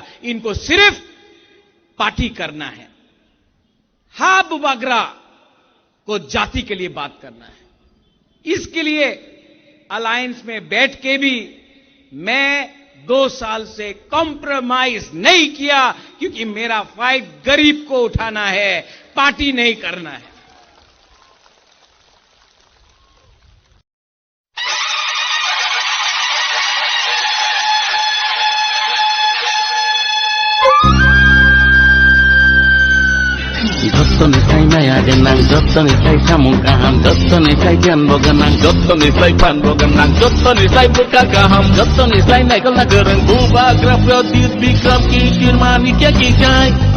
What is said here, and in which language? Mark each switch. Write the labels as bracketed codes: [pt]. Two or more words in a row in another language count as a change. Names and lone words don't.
[hi] इनको सिर्फ पार्टी करना है। हा बुबागरा को जाति के लिए बात करना है। इसके लिए अलायंस में बैठ के भी मैं 2 साल से कॉम्प्रोमाइज नहीं किया, क्योंकि मेरा फाइट गरीब को उठाना है, पार्टी नहीं करना है। [trp] Jottonisai maya genang, jottonisai samung kaham, jottonisai jan boganang, jottonisai pan boganang, jottonisai buka kaham, jottonisai naikal nagereng, bubagra prodit bikram kikir manikya kikai.